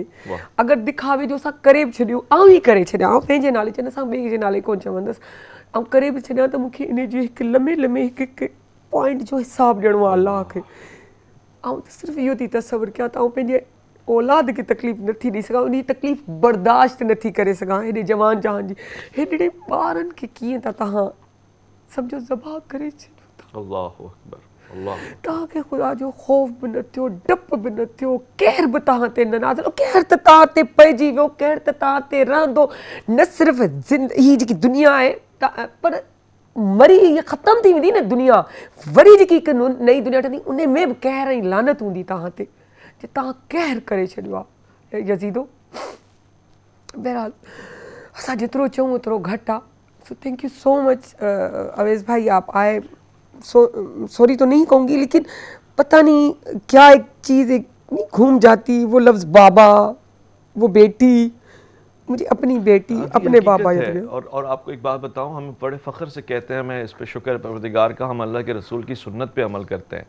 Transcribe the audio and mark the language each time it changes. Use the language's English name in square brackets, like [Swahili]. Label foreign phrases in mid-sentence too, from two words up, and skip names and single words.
[Sindhi] अगरि दिखावे जो असां करे बि छॾियो, आउं ई करे छॾियां, आउं पंहिंजे नाले चवंदा, असां ॿिए जे नाले कोन चवंदसि, ऐं करे बि छॾियां त मूंखे इन जी हिकु लम्हे लम्हे हिकु पॉइंट जो हिसाबु ॾियणो आहे अलाह खे। ऐं सिर्फ़ु इहो थी तसवुरु कयां त आउं पंहिंजे औलाद खे तकलीफ़ नथी ॾेई सघां, उन तकलीफ़ बर्दाश्त नथी करे सघां, हेॾे जवान जहान जी, हेॾे ॿारनि खे कीअं था तव्हां सम्झो ज़बह करे छॾियो। [Arabic] الله أكبر، الله [Sindhi] तव्हांखे ख़ुदा जो ख़ौफ़ बि न थियो, डपु बि न थियो, केर बि तव्हां ते न नाज़िल, केर त तव्हां ते पइजी वियो, केर त तव्हां ते रहंदो। न सिर्फ़ु हीअ जेकी दुनिया आहे पर मरी ये ख़तम थी वेंदी न दुनिया, वरी जेकी हिकु नई दुनिया ठहंदी, उन में बि कहर ऐं लानत हूंदी तव्हां ते, जे तव्हां कहर करे छॾियो आहे यज़ीदो। बहरहाल असां जेतिरो चऊं ओतिरो घटि आहे। [English] so thank you so much अवैस भाई, [Hindi] आप आए। सॉरी तो नहीं कहूँगी, लेकिन पता नहीं क्या एक चीज़ एक नहीं घूम जाती, वो लफ्ज़ बाबा, वो बेटी, मुझे अपनी बेटी, अपने बाबा याद है। और आपको एक बात बताऊं, हम बड़े फ़ख्र से कहते हैं, मैं इस पे शुक्र परवरदिगार का, हम अल्लाह के रसूल की सुन्नत पे अमल करते हैं।